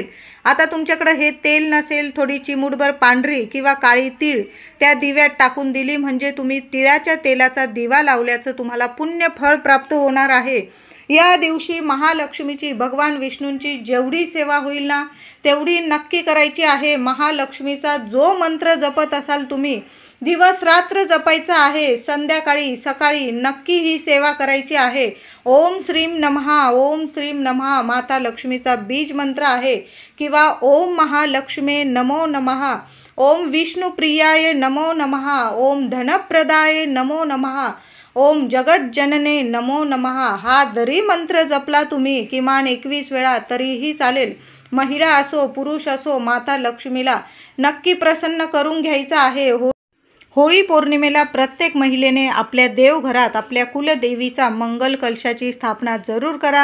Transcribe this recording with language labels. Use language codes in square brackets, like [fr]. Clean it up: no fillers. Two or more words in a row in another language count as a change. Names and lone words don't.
[mr] आता तुमच्याकडं हे तेल नसेल, थोडी चिमूटभर पांढरी किंवा काळी तीळ त्या दिव्यात टाकून दिली म्हणजे तुम्ही तिळाच्या तेलाचा दिवा लावल्याचं तुम्हाला पुण्य फळ प्राप्त होणार आहे. या दिवशी महालक्ष्मीची, भगवान विष्णूंची जेवढी सेवा होईल ना तेवढी नक्की करायची आहे. महालक्ष्मीचा जो मंत्र जपत असाल तुम्ही दिवस रात्र जपायचा आहे. संध्याकाळी सकाळी नक्की ही सेवा करायची आहे. [sa] ओम श्रीम नमः, ओम श्रीम नमः [mr] माता लक्ष्मीचा बीज मंत्र आहे. [sa] किंवा ओम महालक्ष्मे नमो नमः, ओम विष्णुप्रियाय नमो नमः, ओम धनप्रदाय नमो नमः, ओम जगज्जनने नमो नमः. [mr] हा जरी मंत्र जपला तुम्ही किमान 21 वेळा तरीही चालेल. महिला असो पुरुष असो, माता लक्ष्मीला नक्की प्रसन्न करून घ्यायचं आहे. होळी पौर्णिमेला प्रत्येक महिलेने आपल्या देवघरात आपल्या कुलदेवीचा मंगल कलशाची स्थापना जरूर करा.